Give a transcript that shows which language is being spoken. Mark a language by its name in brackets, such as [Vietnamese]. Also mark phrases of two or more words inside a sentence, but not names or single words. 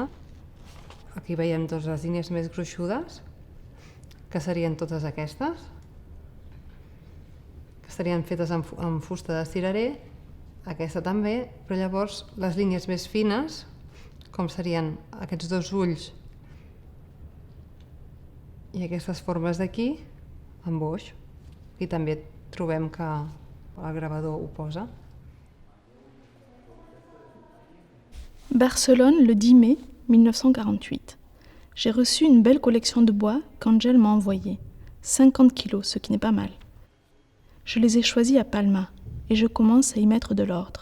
[Catalan] Aquí veiem les línies més gruixudes, que serien totes aquestes, que estarien fetes amb fusta de cirerer, aquesta també, però llavors les línies més fines, com serien aquests dos ulls i aquestes formes d'aquí, amb boix, i també trobem que el gravador ho posa. [French] Barcelone, le 10 mai 1948. J'ai reçu une belle collection de bois qu'Angel m'a envoyé. 50 kilos, ce qui n'est pas mal. Je les ai choisis à Palma et je commence à y mettre de l'ordre.